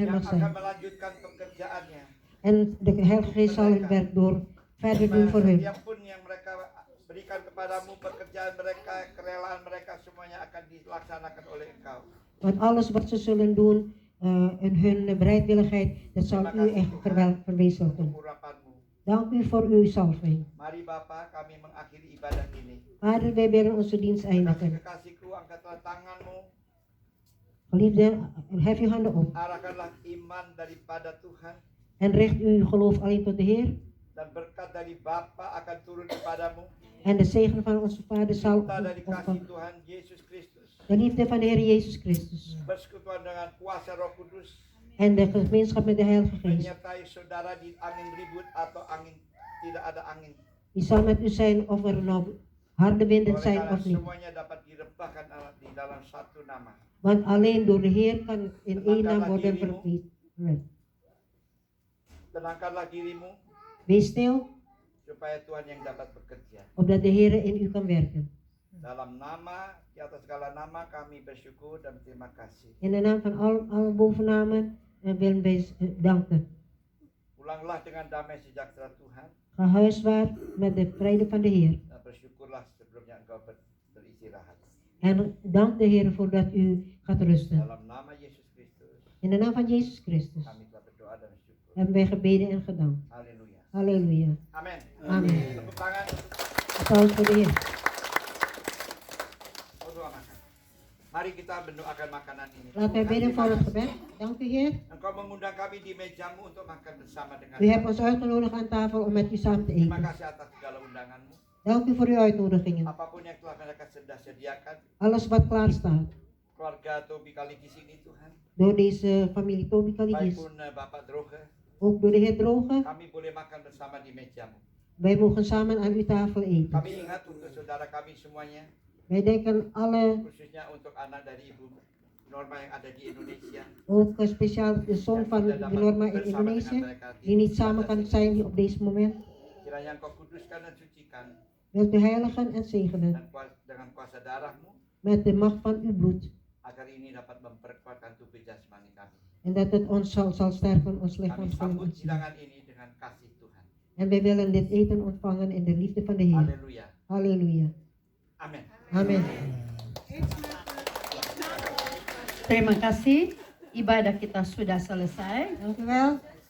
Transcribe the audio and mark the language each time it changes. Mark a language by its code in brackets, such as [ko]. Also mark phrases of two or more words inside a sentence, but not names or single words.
[id] Yang [nl] mag [id] akan [nl] zijn. [id] melanjutkan pekerjaannya. [nl] En de Heilige Geest zal het werk door verder doen voor hun. [id] Setiap pun yang mereka berikan kepadamu, pekerjaan mereka, kerelaan mereka semuanya akan dilaksanakan oleh Engkau. [nl] Want alles wat ze zullen doen en hun bereidwilligheid, dat zal u echt verwezenlijken. [id] Urapanmu. [nl] Dank u voor uw salving. [id] Mari Bapa, kami mengakhiri ibadah ini. [nl] Vader, wij willen onze dienst eindigen. [id] Kekasihku, angkatlah tanganmu, [nl] Geliefde, hef uw handen op [id] arahkanlah iman daripada Tuhan, [nl] en richt uw geloof alleen tot de Heer. [id] dan berkat dari Bapa akan turun kepadamu. [nl] En de zegen van onze Vader zal [id] Cinta dari kasih [nl] ontvangen. [id] Tuhan Yesus Kristus, [nl] De liefde van de Heer Jezus Christus. [id] persekutuan dengan kuasa Roh Kudus, [nl] En de gemeenschap met de Heilige Geest. [id] menyertai saudara di angin ribut atau angin tidak ada angin. [nl] Die zal met u zijn of er nou harde winden [id] Oleh [nl] zijn [id] karena [nl] of niet. [id] semuanya dapat direbahkan di dalam satu nama. [nl] Want alleen door de Heer kan in één naam worden verkwiet. [id] Tenangkanlah dirimu [nl] Wees stil, [id] supaya Tuhan yang dapat bekerja. [nl] opdat de Heer in u kan werken. [id] Dalam nama, di atas segala nama kami bersyukur dan terima kasih. [nl] In de naam van alle bovennamen willen wij danken. [id] Pulanglah dengan damai sejahtera Tuhan [nl] Ga huiswaarts met de vrede van de Heer. [id] dan bersyukurlah sebelumnya engkau beristirahat. [nl] En dank de Heer voordat u gaat rusten. [id] Dalam nama Yesus Kristus [nl] In de naam van Jezus Christus [id] kami telah berdoa dan bersyukur. [nl] hebben wij gebeden en gedankt. [id] Haleluya. [nl] Halleluja. [id] Amin. [nl] Amin. [id] Tepuk tangan untuk [nl] Applaus voor de Heer. [id] doa makan. Mari kita mendoakan makanan ini. [nl] Laten wij bidden voor het gebed. Dank u, Heer. [id] Engkau mengundang kami di mejamu untuk makan bersama dengan [nl] U hebt ons uitgenodigd aan tafel om met u samen te [id] Terima [nl] eten. [id] kasih atas segala undanganmu. [nl] Dank u voor uw uitnodigingen. [id] Apapun yang telah mereka sudah sediakan, [nl] Alles wat klaar staat. [id] keluarga Tobi Kaligis ini Tuhan, [nl] Door deze familie Tobi [id] baik [nl] Kaligis. [id] pun Bapak Droge, [nl] Ook door de Heer Droge. [id] kami boleh makan bersama di mejamu. [nl] Wij mogen samen aan uw tafel eten. [id] Kami ingat untuk saudara kami semuanya, [nl] Wij denken alle, [id] khususnya untuk anak dari Ibu Norma yang ada di Indonesia, [nl] ook speciaal de zoon van de Norma in Indonesië, die niet samen kan zijn hier op deze moment. [id] kiranya Engkau kuduskan dan sucikan [nl] Wilt u heiligen en zegenen [id] dan dengan kuasa darahmu, [nl] met de macht van uw bloed. [id] agar ini dapat memperkuatkan tubuh jasmani kami. [nl] En dat het ons zal sterken, ons [id] Kami [nl] lichaam zal [id] sambut [nl] ons. [id] hidangan ini dengan kasih Tuhan. [nl] En wij willen dit eten ontvangen in de liefde van de Heer. [id] Haleluya. [nl] Halleluja. [id] Amin. [nl] Amen. [id] Terima kasih. Ibadah kita sudah selesai. [nl] Dank u wel.